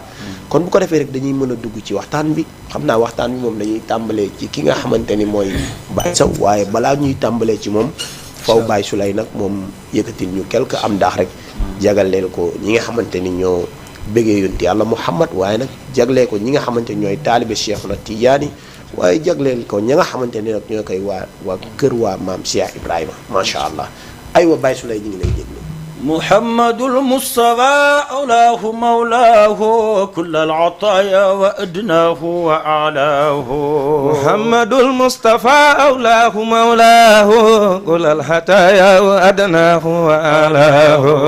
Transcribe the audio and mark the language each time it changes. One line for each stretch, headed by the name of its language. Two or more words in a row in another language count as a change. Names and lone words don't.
Wolof: kon bu ko defee rek dañuy mën a dugg ci waxtaan bi xam naa waxtaan bi moom dañuy tàmbalee ci ki nga xamante ni mooy Baye Sow waaye balaa ñuy tàmbalee ci moom faw Baye Souleye nag moom yëkkatil ñu quelque am daax rek jagleel ko ñi nga xamante ni ñoo bëggee yonent yàlla Muhammad waaye nag jagleel ko ñi nga xamante ni ñooy taalibe Cheikhuna Tijaani waaye jagleel ko ñi nga xamante ni nag ñoo koy waa kër waa maam Cheikh Ibrahima
Arabic: ما شاء الله
Wolof: aywa Baye Souleye ñu ngi lay déglu.
Arabic: محمد المصطفى أولاه مولاه كل العطايا وأدناه وأعلاه محمد المصطفى أولاه مولاه كل الحتايا وأدناه وأعلاه